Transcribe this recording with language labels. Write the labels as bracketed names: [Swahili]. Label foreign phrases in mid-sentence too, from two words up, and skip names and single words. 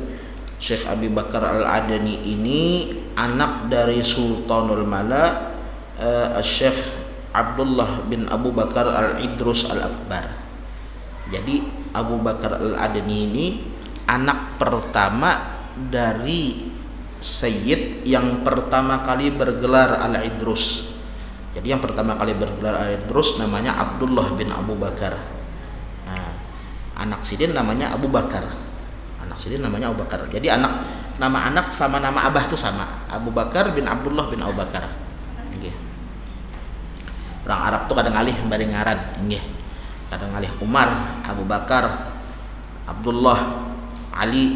[Indonesian] Syekh Abi Bakar Al-Adani ini anak dari Sultanul Mala, Syekh Abdullah bin Abu Bakar Al-Idrus Al-Akbar. Jadi Abu Bakar Al-Adani ini anak pertama dari Sayyid yang pertama kali bergelar Al-Idrus. Jadi yang pertama kali bergelar Al-Idrus namanya Abdullah bin Abu Bakar. Nah, anak sidin namanya Abu Bakar. Anak Sidin namanya Abu Bakar. Jadi nama anak sama nama abah itu sama. Abu Bakar bin Abdullah bin Abu Bakar. Nggih. [Banjar] Orang Arab tuh kadang alih bari ngaran, nggih. Kadang alih Umar, Abu Bakar, Abdullah, Ali.